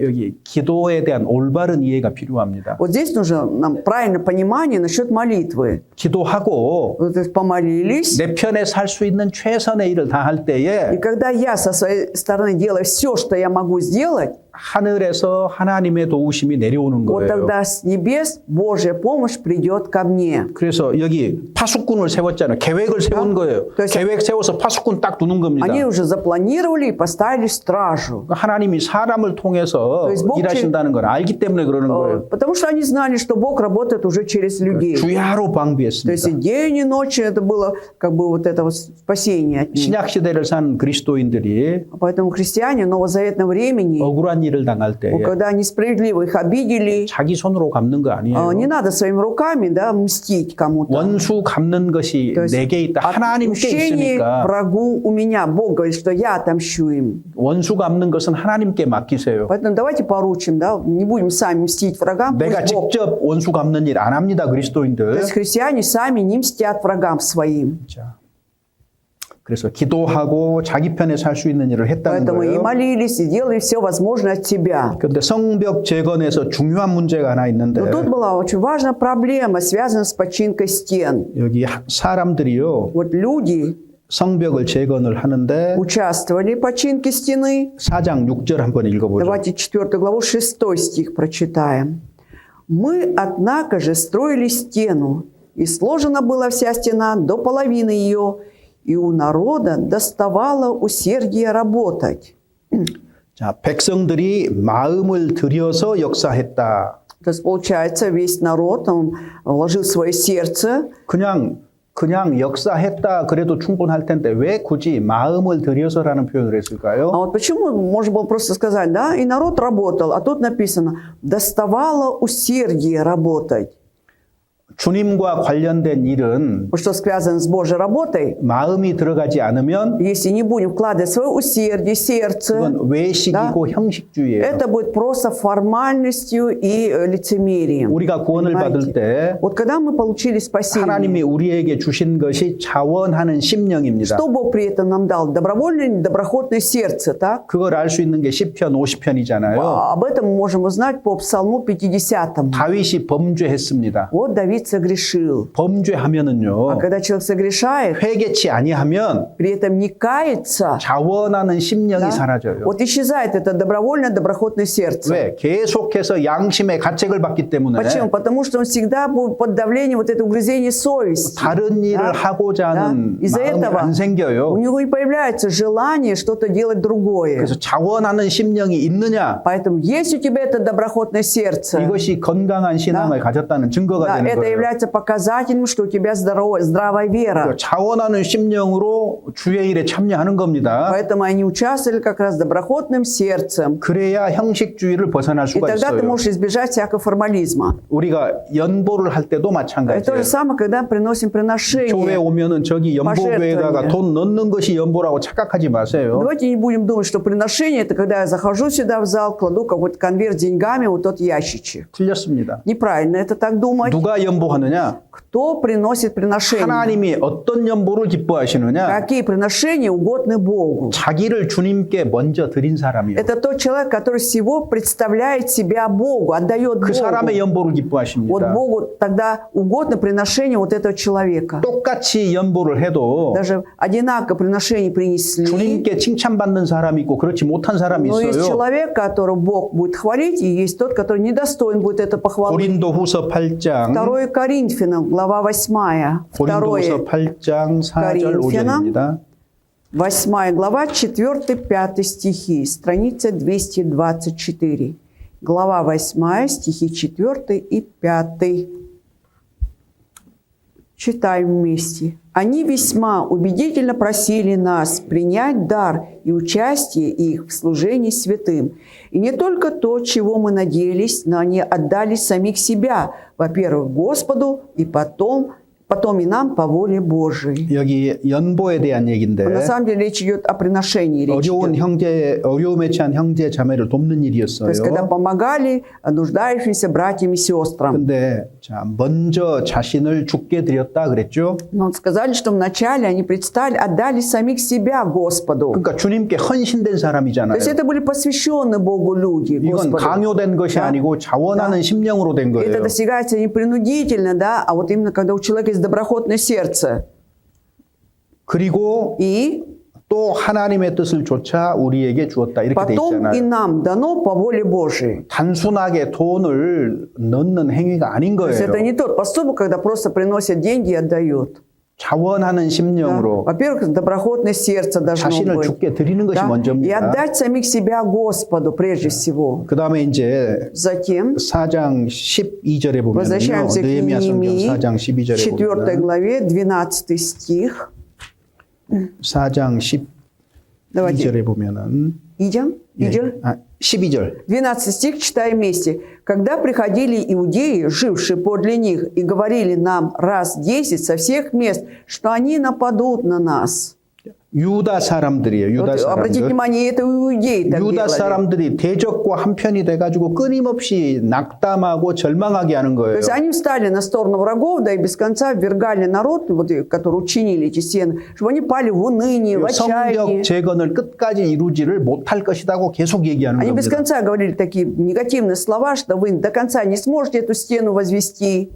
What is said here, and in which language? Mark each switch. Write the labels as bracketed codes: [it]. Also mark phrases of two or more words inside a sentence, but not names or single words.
[ko] 여기 기도에 대한 올바른 이해가 필요합니다. [ru] Вот здесь нужно нам правильное понимание насчет молитвы. [ko] 기도하고 [ru] Вот, то есть помолились, [ko] 내 편에서 할 수 있는 최선의 일을 다 할 [ru] и [ko] 때에 [ru] когда я со своей стороны делаю все, что я могу сделать, [ko] 하늘에서 하나님의 도우심이 내려오는 [ru] вот [ko] 거예요. [ru] тогда с небес Божья помощь придет ко мне. [ko] 그래서 여기 파수꾼을 세웠잖아요. 계획을 세운 거예요. 그래서- 계획 세워서 파수꾼 딱 두는 겁니다. [ru] Они уже запланировали и поставили стражу. [ko] 하나님이 사람을 통해서 [ru] То есть Бог [ko] 일하신다는 걸 알기 때문에 그러는 거예요. [ru] Потому что они знали, что Бог работает уже через людей. [ko] 주야로 [ru] То есть и [ko] 방비했습니다. [ru] день, и ночь это было как бы вот это вот спасение от них. [ko] 신약 시대를 산 그리스도인들이 [ru] Поэтому христиане новозаветного времени, [ko] 억울한 일을 당할 때에 [ru] когда несправедливо их обидели, [ko] 자기 손으로 갚는 거 아니에요. [ru] не надо своими руками, да, мстить кому-то. [ko] 원수 갚는 것이 [ru] То есть [ko] 내게 있다. 하나님께 [ru] отмщение [ko] 있으니까 [ru] врагу у меня. Бог говорит, что я отомщу им. [ko] 원수 갚는 것은 하나님께 맡기세요. [ru] Поэтому давайте поручим, да, не будем сами мстить врагам. [ko] 내가 [ru] Пусть Бог. [ko] 직접 원수 갚는 일 안 합니다. [ru] То [ko] 그리스도인들. [ru] есть христиане сами не мстят врагам своим. [ko] 자, 그래서 기도하고 자기 편에서 할 수 있는 일을 했다는 [ru] Поэтому и [ko] 거예요. [ru] молились, и делали все возможное от себя. [ko] 그런데 성벽 재건에서 중요한 문제가 하나 있는데 [ru] Но тут была очень важная проблема, связанная с починкой стен. [ko] 여기 사람들이요 [ru] Вот люди [ko] 성벽을 재건을 하는데 [ru] участвовали в починке стены. [ko] 4장 6절 한번 읽어보죠. [ru] Давайте 4 главу 6 стих прочитаем. «Мы, однако же, строили стену, и сложена была вся стена до половины ее, и у народа доставало усердие работать». [ko] 자, 백성들이 마음을 들여서 역사했다. [ru] То есть, получается, весь народ, он вложил свое сердце. [ko] 그냥 역사했다 그래도 충분할 텐데 왜 굳이 마음을 들여서라는 표현을 했을까요? [ru] А вот почему можно было просто сказать, да, и народ работал, а тут написано, доставало усердие работать. [ko] 주님과 관련된 일은 [ru] Вот что связано с Божьей работой, [ko] 마음이 들어가지 않으면 [ru] если не будем вкладывать свое усердие, сердце, [ko] 그건 외식이고 형식주의예요. [ru] это будет просто формальностью и лицемерием. [ko] 우리가 구원을 받을 [ru] Понимаете? [ko] 때 [ru] Вот когда мы получили спасение, [ko] 하나님이 우리에게 주신 것이 자원하는 심령입니다. [ru] что Бог при этом нам дал? Добровольное, доброхотное сердце, так? [ko] 그걸 알 수 있는 게 시편 50편이잖아요. [ru] Об этом мы можем узнать по Псалму 50. [ko] 다윗이 범죄했습니다. [ru] Вот Давид согрешил. А [ko] 범죄하면은요. [ru] когда человек согрешает, [ko] 회개치 아니하면 [ru] при этом не кается, [ko] 자원하는 심령이 [ru] да, [ko] 사라져요. [ru] вот исчезает это добровольное, доброхотное сердце. [ko] 왜? 계속해서 양심의 가책을 받기 때문에 [ru] Почему? Потому что он всегда был под давлением вот этого угрызения совести. [ko] 다른 일을 [ru] Да? [ko] 하고자 하는 [ru] Из-за [ko] 마음이 [ru] этого [ko] 안 생겨요. [ru] у него не появляется желание что-то делать другое. [ko] 그래서 자원하는 심령이 있느냐? [ru] Поэтому есть у тебя это доброхотное сердце, [ko] 이것이 건강한 신앙을 가졌다는 증거가 [ru] да, [ko] 되는 [ru] это [ko] 거예요. [ru] является показателем, что у тебя здравая вера. [ko] 자원하는 심령으로 주의 일에 참여하는 겁니다. [ru] Поэтому они участвовали как раз доброхотным сердцем. [ko] 그래야 형식주의를 벗어날 [ru] И [ko] 수가 [ru] тогда ты [ko] 있어요. [ru] можешь избежать всякого формализма. [ko] 우리가 연보를 할 때도 [ru] Это то [ko] 마찬가지예요. [ru] же самое, когда приносим [ko] 교회 [ru] приношение. [ko] 오면은 저기 연보교회다가 [ru] пожертвования. [ko] 돈 넣는 것이 연보라고 착각하지 마세요. [ru] Давайте не будем думать, что приношение – это когда я захожу сюда в зал, кладу какой-то конверт с деньгами, вот тот ящичек. [ko] 틀렸습니다. [ru] Неправильно это так думать. [ko] 누가 연보하느냐? [ru] Кто приносит приношение? [ko] 하나님이 어떤 연보를 기뻐하시느냐? [ru] Какие приношения угодны Богу? [ko] 자기를 주님께 먼저 드린 사람이요. [ru] Это тот человек, который всего представляет себя Богу, отдает [ko] 그 사람의 [ru] Богу. [ko] 연보를 [ru] Вот [ko] 기뻐하십니다. [ru] Богу тогда угодно приношение вот этого человека. [ko] 똑같이 연보를 해도 [ru] Даже одинаково приношение принесли, [ko] 주님께 칭찬받는 사람이 있고 그렇지 못한 사람이 [ru] но есть [ko] 있어요. [ru] человек, которого Бог будет хвалить, и есть тот, который недостоин будет это похвалить. [ko] 고린도후서 8장 [ru] 2 Коринфянам, глава 8. 2 [ko] 고린도후서 8장 4절 [ru] Коринфянам. [ko] 5절입니다. [ru] 8 глава, 4-5 стихи, страница 224. Глава 8, стихи 4 и 5. Читаем вместе. Они весьма убедительно просили нас принять дар и участие их в служении святым. И не только то, чего мы надеялись, но они отдали самих себя, во-первых, Господу, и потом и нам по воле Божией. [ko] 여기 연보에 대한 얘기인데 [ru] На самом деле речь идет о приношении. Речь [ko] 어려운 [ru] идет. [ko] 어려움에 처한 형제 자매를 돕는 [ru] То есть, когда [ko] 일이었어요. [ru] помогали нуждающимся братьям и сестрам. [ko] 근데 자, 먼저 자신을 죽게 드렸다 그랬죠. [ru] Но сказали, что вначале они отдали самих себя Господу. [ko] 그러니까 주님께 헌신된 [ru] То [ko] 사람이잖아요. [ru] есть это были посвященные Богу люди, [ko] 이건 [ru] Господу. [ko] 강요된 것이 [ru] Да. [ko] 아니고 자원하는 심령으로 된 [ru] Это [ko] 거예요. [ru] достигается не принудительно, да, а вот именно когда у человека есть доброхотное сердце. [ko] 그리고 [ru] И [ko] 또 하나님의 뜻을 조차 우리에게 주었다 이렇게 돼 [ru] потом и [ko] 있잖아요. [ru] нам дано по воле Божией. [ko] 단순하게 돈을 넣는 행위가 아닌 [ru] То есть [ko] 거예요. [ru] это не тот поступок, когда просто приносят деньги и отдают. [ko] 자원하는 [ru] Да. [ko] 심령으로 [ru] Во-первых, доброхотное сердце должно [ko] 자신을 [ru] быть. [ko] 죽게 드리는 것이 [ru] Да? И [ko] 먼저입니다. [ru] отдать самих себя Господу прежде всего. [ko] 그 다음에 이제 [ru] Затем [ko] 4장 12절에 보면요. [ru] возвращаемся к [ko] 느헤미야 성경 [ru] Неемии, [ko] 4장 12절에 [ru] 4 [ko] 보면 [ru] главе, 12 стих. [ko] 4장 [ru] Давайте [ko] 12절에 보면은 [ru] идем. Идем. [ko] 12절. [ru] 12 стих читаем вместе. «Когда приходили иудеи, жившие подле них, и говорили нам раз 10 со всех мест, что они нападут на нас». [ko] 유다 사람들이에요. 유다 [ru] Вот, обратите [ko] 사람들. [ru] внимание, это иудеи так [ko] 유다 [ru] делали. [ko] 사람들이 대적과 한편이 돼가지고 끊임없이 낙담하고 절망하게 하는 [ru] То [ko] 거예요. [ru] есть они встали на сторону врагов, да и без конца ввергали народ, вот, который учинили эти стены, чтобы они пали в уныние, в отчаянии. [ko] 성벽 재건을 끝까지 이루지를 못할 것이라고 계속 얘기하는 [ru] Они без [ko] 겁니다. [ru] конца говорили такие негативные слова, что вы до конца не сможете эту стену возвести.